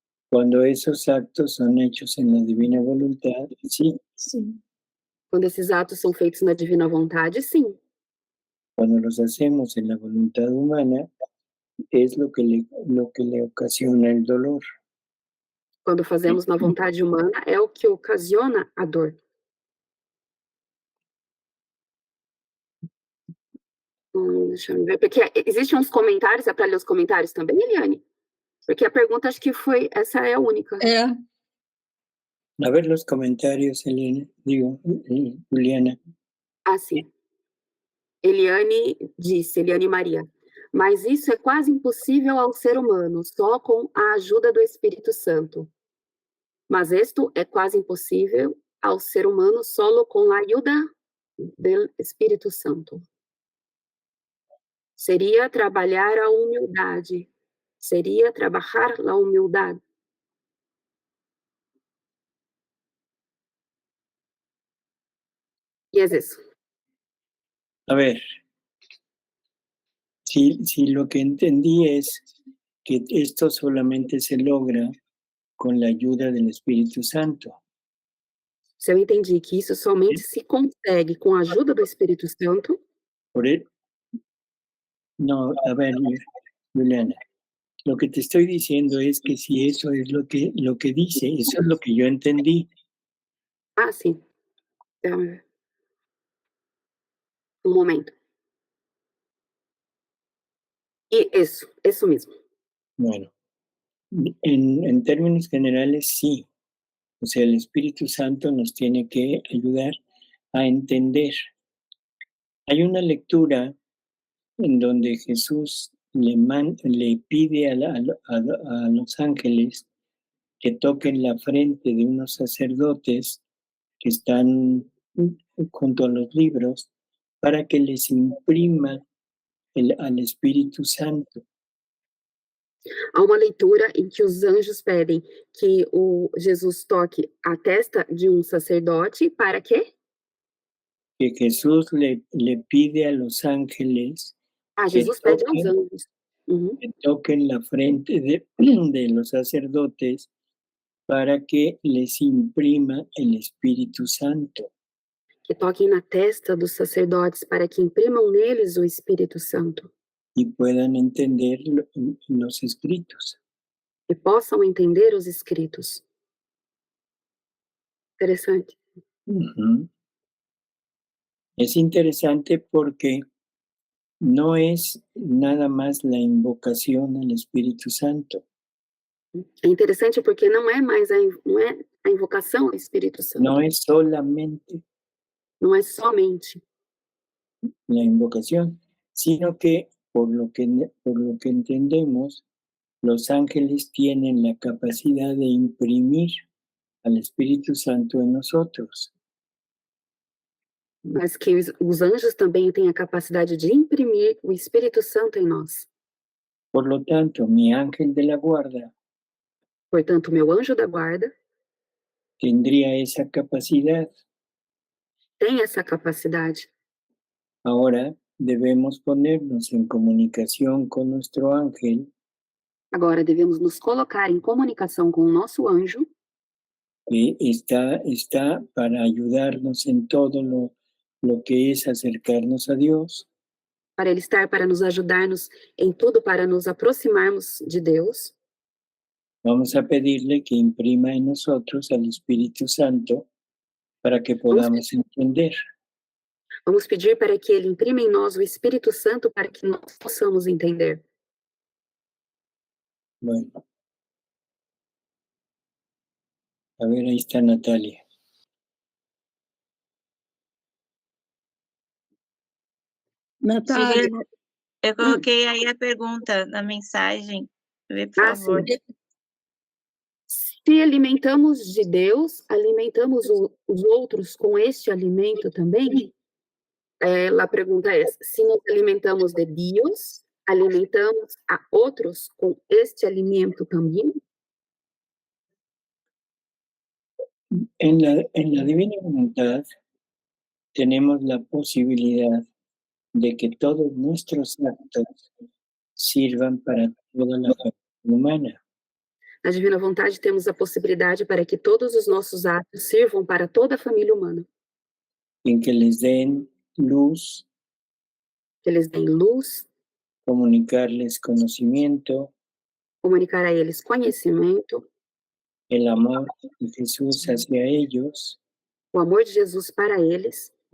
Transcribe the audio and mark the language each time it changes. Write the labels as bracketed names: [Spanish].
[Spanish] Cuando esos actos son hechos en la divina voluntad, sí. [Portuguese] Sim. Quando esses atos são feitos na divina vontade, sim. [Spanish] Cuando los hacemos en la voluntad humana, es lo que le ocasiona el dolor. [Portuguese] Quando fazemos na vontade humana, é o que ocasiona a dor. Deixa eu ver, porque existem uns comentários, é para ler os comentários também, Eliane? Porque a pergunta acho que foi, essa é a única. [Spanish] A ver los comentarios, Juliana. [Portuguese] Sim. Eliane Maria, mas isso é quase impossível ao ser humano, só com a ajuda do Espírito Santo. Mas esto é quase impossível ao ser humano solo com a ajuda do Espírito Santo. Seria trabalhar a humildade. Seria trabalhar a humildade. [Spanish] Y es eso. A ver, si lo que entendí es que esto solamente se logra con la ayuda del Espíritu Santo. [Portuguese] Se eu entendi que isso somente se consegue com a ajuda do Espírito Santo, [Spanish] Por él, no, a ver, Juliana, lo que te estoy diciendo es que si eso es lo que dice, eso es lo que yo entendí. [Portuguese] ah, sim. Um momento. E isso mesmo. [Spanish] Bueno, en términos generales, sí. O sea, el Espíritu Santo nos tiene que ayudar a entender. Hay una lectura en donde Jesús le pide a los ángeles que toquen la frente de unos sacerdotes que están junto a los libros para que les imprima al Espíritu Santo. [Portuguese] Há uma leitura em que os anjos pedem que o Jesus toque a testa de um sacerdote para quê? [Spanish] Que Jesús le pide a los ángeles Ah, que [Portuguese] Jesus pede aos anjos. [Spanish] que toquen la frente de los sacerdotes para que les imprima el Espíritu Santo. [Portuguese] Que toquem na testa dos sacerdotes para que imprimam neles o Espírito Santo. [Spanish] Y puedan entender los escritos. [Portuguese] E possam entender os escritos. Interessante. Uh-huh. [Spanish] Es interesante porque no es nada más la invocación al Espíritu Santo. [Portuguese] É interessante porque não é mais não é a invocação ao Espírito Santo. [Spanish] No es solamente [Portuguese] Não é somente [Spanish] la invocación, sino que por lo que entendemos, los ángeles tienen la capacidad de imprimir al Espíritu Santo en nosotros. [Portuguese] mas que os anjos também têm a capacidade de imprimir o Espírito Santo em nós. [Spanish] Por lo tanto, mi ángel de la guarda [Portuguese] Portanto, meu anjo da guarda [Spanish] tendría esa capacidad. [Portuguese] tem essa capacidade. [Spanish] Ahora debemos ponernos en comunicación con nuestro ángel, [Portuguese] Agora devemos nos colocar em comunicação com o nosso anjo, [Spanish] que está para ayudarnos en todo lo que es acercarnos a Dios. [Portuguese] para ele estar, para nos ajudarmos em tudo, para nos aproximarmos de Deus. [Spanish] Vamos a pedirle que imprima en nosotros al Espíritu Santo para que podamos entender. [Portuguese] Vamos pedir para que ele imprima em nós o Espírito Santo para que nós possamos entender. [Spanish] Bueno. A ver, ahí está Natalia. [Portuguese] Natália, Eu coloquei aí a pergunta na mensagem. Vê, por favor. Sim. Se alimentamos de Deus, alimentamos os outros com este alimento também? A pergunta é: se nos alimentamos de Deus, alimentamos a outros com este alimento também? [Spanish] En la divina voluntad tenemos la posibilidad de que todos nuestros actos sirvan para toda la familia humana. [Portuguese] Na divina vontade temos a possibilidade para que todos os nossos atos sirvam para toda a família humana. [Spanish] En que les den luz, [Portuguese] Que eles deem luz, [Spanish] comunicarles conocimiento, [Portuguese] comunicar a eles conhecimento, [Spanish] el amor de Jesús hacia ellos [Portuguese] o amor de Jesus para eles